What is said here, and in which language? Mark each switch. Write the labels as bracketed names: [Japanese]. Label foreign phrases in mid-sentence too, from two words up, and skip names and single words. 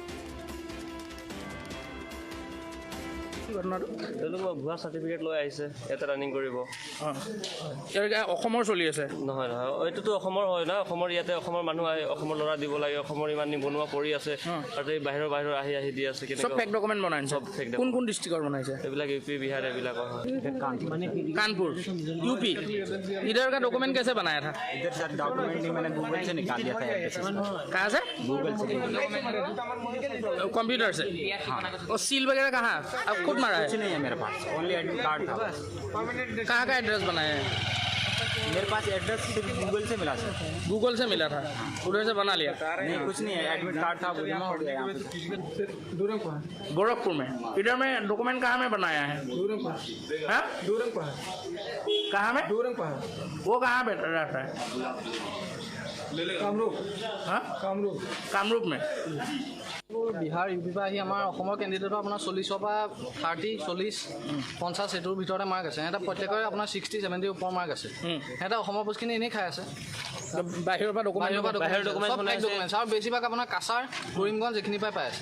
[Assamese] ভুৱা চাৰ্টিফিকেট লৈ আহিছে ইয়াতে ৰানিং কৰিব। অসমৰ চলি আছে নহয় এইটোতো অসমৰ হয় না। অসমৰ ইয়াতে অসমৰ মানুহ আহে, অসমৰ ল'ৰা দিব লাগে। অসমৰ ইমান নিবনুৱা পৰি আছে আৰু এই বাহিৰৰ আহি দি আছে। সব [English] fake document [Assamese] বনাইছে। সব ফেক কোন ডিষ্ট্ৰিক্টৰ বনাইছে? এইবিলাক UP বিহাৰ এইবিলাকৰ হয়। [Hindi] कानपुर UP। इधर का डॉक्यूमेंट कैसे बनाया था? इधर सर डॉक्यूमेंट नहीं, मैंने गूगल से निकाल लिया था। कहाँ से? गूगल से। कंप्यूटर से? और सील वगैरह कहाँ? अब खुद मारा है? कुछ नहीं है मेरे पास, [English] only admit card [Hindi] था। कहाँ का एड्रेस बनाया है? मेरे पास एड्रेस सिर्फ गूगल से मिला सर। गूगल से मिला था, उधर से बना लिया? नहीं कुछ नहीं है, [English] admit card [Hindi] था वो जमा हो गया यहाँ पे। गोरखपुर में। इधर में डॉक्यूमेंट कहाँ में बनाया है? हाँ? कहाँ में? वो कहाँ पे रहता है? कामरूप। हाँ? कामरूप में। [Assamese] বিহাৰ UP পৰা আহি আমাৰ অসমৰ কেণ্ডিডেটৰ আপোনাৰ 40-ৰ পৰা 30, 40, 50 এইটোৰ ভিতৰতে মাৰ্ক আছে। সিহঁতে প্ৰত্যেকৰে আপোনাৰ 60, 70 ওপৰ মাৰ্ক আছে। সিহঁতে অসমৰ পোষ্টখিনি এনেই খাই আছে। বাহিৰৰ পৰা ডকুমেণ্ট আৰু বেছিভাগ আপোনাৰ কাছাৰ, কৰিমগঞ্জ এইখিনি পাই আছে।